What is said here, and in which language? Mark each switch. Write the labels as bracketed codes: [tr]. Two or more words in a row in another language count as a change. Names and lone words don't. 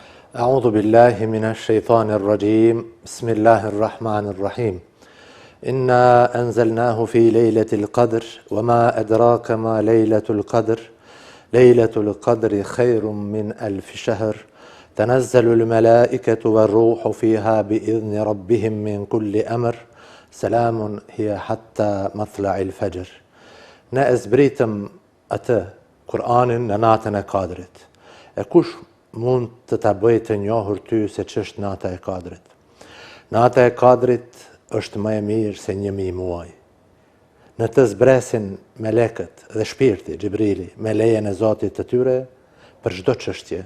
[ar] أعوذ بالله من الشيطان الرجيم بسم الله الرحمن الرحيم إنا أنزلناه في ليلة القدر وما أدراك ما ليلة القدر ليلة القدر خير من 1000 شهر تنزل الملائكة والروح فيها بإذن ربهم من كل أمر سلام هي حتى مطلع الفجر. [sq] Na e zbritëm atë Kur'anin në natën e Kadrit. E kush mund të ta bëjë të njohur ty se ç'është nata e Kadrit? Nata e Kadrit është më e mirë se 1000 muaj. Në të zbresin melekët dhe shpirti Xhibrili me lejen e Zotit të tyre për çdo çështje.